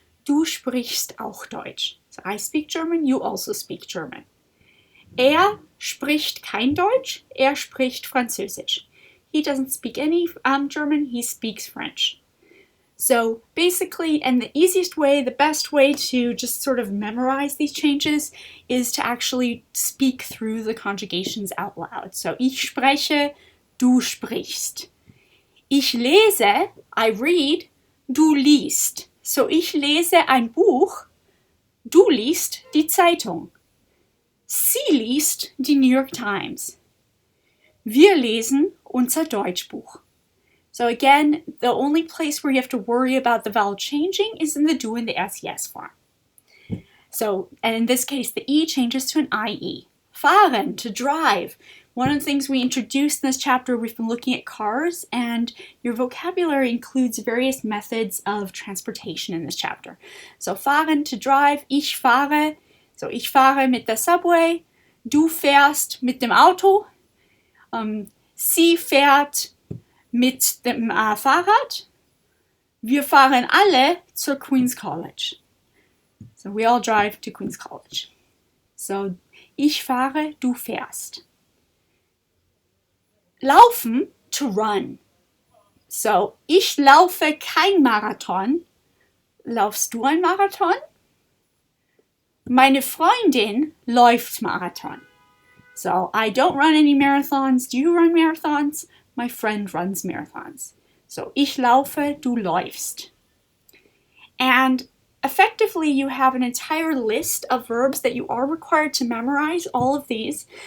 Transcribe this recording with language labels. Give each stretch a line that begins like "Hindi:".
German: Du sprichst auch Deutsch.
English: So I speak German, you also speak German.
German: Er spricht kein Deutsch. Er spricht Französisch.
English: He doesn't speak any German. He speaks French. So basically, and the easiest way, the best way to just sort of memorize these changes is to actually speak through the conjugations out loud.
German: So ich spreche, du sprichst. Ich lese,
English: I read,
German: du liest. So ich lese ein Buch, du liest die Zeitung. Sie liest die New York Times. Wir lesen unser Deutschbuch.
English: So again, the only place where you have to worry about the vowel changing is in the du and the SES form. So, and in this case, the E changes to an IE. Fahren, to drive. One of the things we introduced in this chapter, we've been looking at cars, and your vocabulary includes various methods of transportation in this chapter.
German: So fahren,
English: to drive,
German: ich fahre, so ich fahre mit der Subway, du fährst mit dem Auto, sie fährt mit dem Fahrrad, wir fahren alle zur Queen's College.
English: So we all drive to Queen's College.
German: So ich fahre, du fährst.
English: Laufen, to run.
German: So, ich laufe kein Marathon. Laufst du ein Marathon? Meine Freundin läuft Marathon.
English: So, I don't run any marathons. Do you run marathons? My friend runs marathons. So,
German: ich laufe, du läufst.
English: And effectively, you have an entire list of verbs that you are required to memorize, all of these.